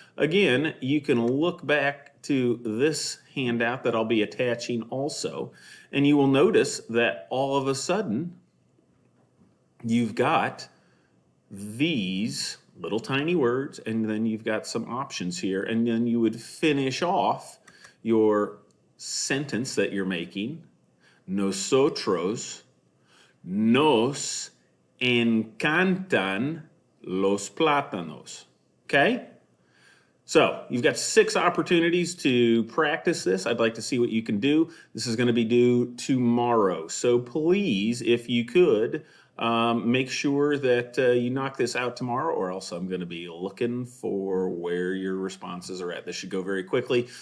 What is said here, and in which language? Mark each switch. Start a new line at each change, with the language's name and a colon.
English: Again, you can look back to this handout that I'll be attaching also, and you will notice that all of a sudden, you've got these little tiny words, and then you've got some options here, and then you would finish off your sentence that you're making.
Spanish: Nosotros nos encantan los plátanos.
English: Okay? So, you've got 6 opportunities to practice this. I'd like to see what you can do. This is going to be due tomorrow. So please, if you could, make sure that you knock this out tomorrow, or else I'm going to be looking for where your responses are at. This should go very quickly.